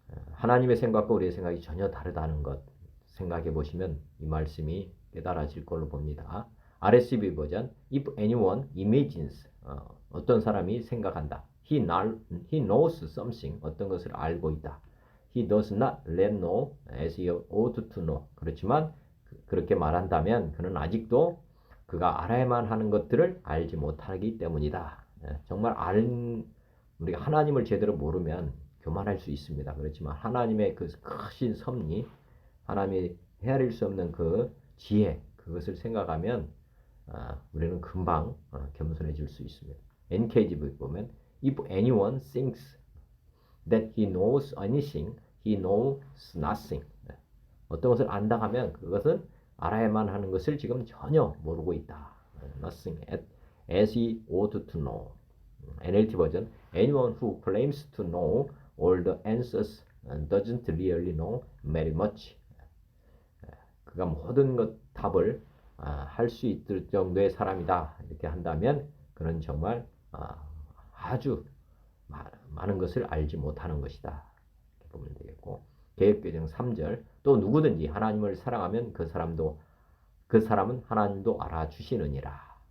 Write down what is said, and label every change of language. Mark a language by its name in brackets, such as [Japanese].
[Korean] 하나님의 생각과 우리의 생각이 전혀 다르다는 것 생각해 보시면 이 말씀이 깨달아질 걸로 봅니다. RSV 버전 [English] If anyone imagines [Korean] 어떤 사람이 생각한다. [English] He knows something [Korean] 어떤 것을 알고 있다. [English] He does not let know as he ought to know. [Korean] 그렇지만 그렇게 말한다면 그는 아직도 그가 알아야만 하는 것들을 알지 못하기 때문이다. 정말 우리가 하나님을 제대로 모르면 교만할 수 있습니다. 그렇지만 하나님의 그 크신 섭리, 하나님이 헤아릴 수 없는 그 지혜, 그것을 생각하면 우리는 금방 겸손해질 수 있습니다. [English] NKJV [Korean] 보면 [English] If anyone thinks that he knows anything, he knows nothing. [Korean] 어떤 것을 안다 하면 그것은 알아야만 하는 것을 지금 전혀 모르고 있다. [English] Nothing as he ought to know. NLT 버전 Anyone who claims to know all the answers doesn't really know very much. [Korean] 그가 모든 것 답을 할 수 있을 정도의 사람이다. 이렇게 한다면 그는 정말 아주 많은 것을 알지 못하는 것이다. 이렇게 보면 되겠고 개역개정 3절 또 누구든지 하나님을 사랑하면 그 사람은 하나님도 알아주시느니라.